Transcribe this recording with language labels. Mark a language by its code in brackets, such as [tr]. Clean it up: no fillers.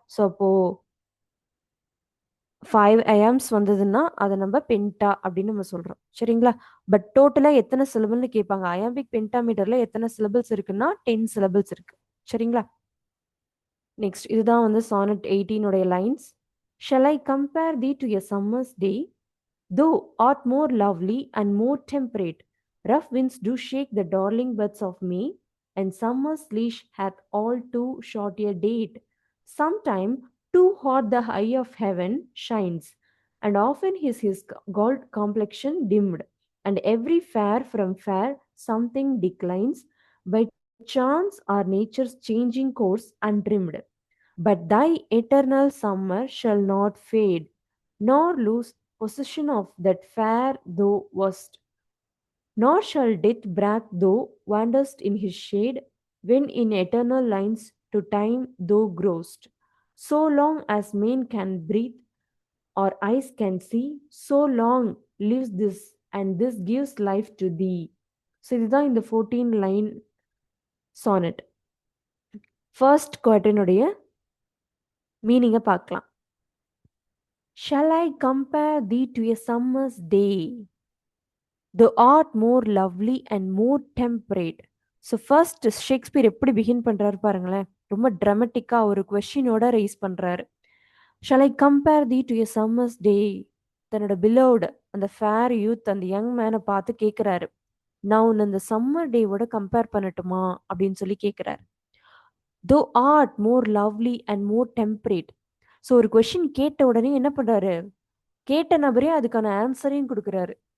[ta] So அப்போ 5 அயாம்ஸ் வந்ததுன்னா அதை நம்ம பென்டா அப்படின்னு நம்ம சொல்றோம். சரிங்களா? பட் டோட்டலா எத்தனை சிலபிள்னு கேட்பாங்க. அயாம்பிக் பென்டாமீட்டர்ல எத்தனை சிலபிள்ஸ் இருக்குன்னா 10 சிலபிள்ஸ் இருக்கு. சரிங்களா? நெக்ஸ்ட் இதுதான் வந்து sonnet 18 உடைய lines. [en] Shall I compare thee to a summer's day? Thou art more lovely and more temperate. Rough winds do shake the darling buds of May, and summer's leash hath all too short a date. Sometime too hot the eye of heaven shines, and often is his gold complexion dimmed, and every fair from fair something declines, by chance or nature's changing course untrimmed. But thy eternal summer shall not fade, nor lose possession of that fair thou wast. Nor shall death breath thou wanderest in his shade, when in eternal lines to time thou growest. So long as men can breathe or eyes can see, so long lives this, and this gives life to thee. So இதுதான் இந்த 14 line sonnet. First quatrain உடைய மீனிங்கை பார்க்கலாம். Shall I compare thee to a summer's day? Thou art more lovely and more temperate. [ta] So first Shakespeare எப்படி begin பண்றாரு பாருங்களேன். ரொம்ப ட்ராமட்டிக்கா ஒரு கொஸ்டினோட rice பண்றாரு. [en] Shall I compare thee to a summer's day? [ta] தன்னோட பிலோவ்டு அந்த ஃபேர் யூத் அந்த யங் மேனை பார்த்து கேட்குறாரு, நான் உன்னை அந்த சம்மர் டேவோட கம்பேர் பண்ணட்டுமா அப்படின்னு சொல்லி கேட்குறாரு. [en] Thou art more lovely and more temperate. [ta] So ஒரு கொஸ்டின் கேட்ட உடனே என்ன பண்றாரு, கேட்ட நபரே அதுக்கான ஆன்சரையும் கொடுக்குறாரு.